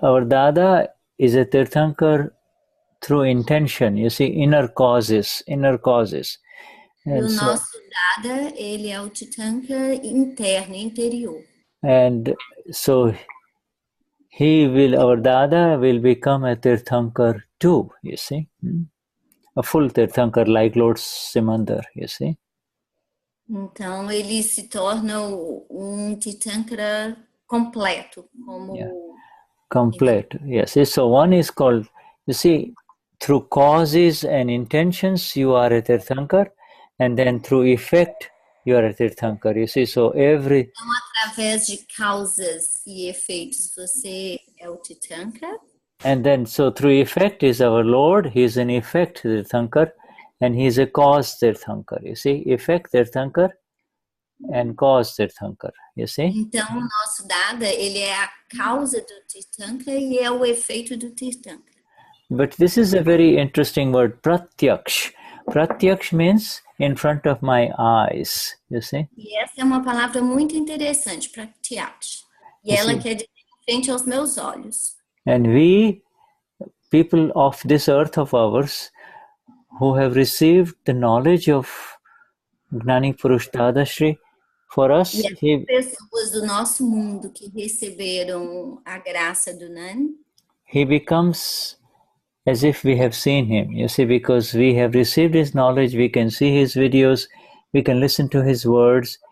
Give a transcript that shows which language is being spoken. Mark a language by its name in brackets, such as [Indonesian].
[English] Our Dada is a Tirthankar through intention. You see, inner causes. [Portuguese] E o nosso Dada, ele é o Tirthankara interno, interior. [English] And so our Dada will become a Tirthankar too, you see. A full Tirthankar like Lord Simandhar, you see. [Portuguese] Então, ele se torna Tirthankara completo. [English] Complete, yes. So one is called, you see, through causes and intentions, you are a Tirthankar, and then through effect, you are a Tirthankar. You see, so [Portuguese] Então, através de causas e efeitos, você é o Tirthankara. [English] And then, so through effect is our Lord, he is an effect Tirthankar, and he is a cause Tirthankar. You see, effect Tirthankar and cause Tirthankar. You see? [Portuguese] Então, o nosso Dada, ele é a causa do Tirthankara e é o efeito do Tirthankara. [English] But this is a very interesting word, pratyaksh. Pratyaksh means in front of my eyes, you see? [Portuguese] E essa é uma palavra muito interessante, pratyaksh. E ela quer dizer em frente aos meus olhos. [English] And we, people of this earth of ours, who have received the knowledge of Gnani Purush Dadashri, for us, [Portuguese] E as pessoas do nosso mundo que receberam a graça do Gnani, [English] he becomes as if we have seen him, you see, because we have received his knowledge, we can see his videos, we can listen to his words.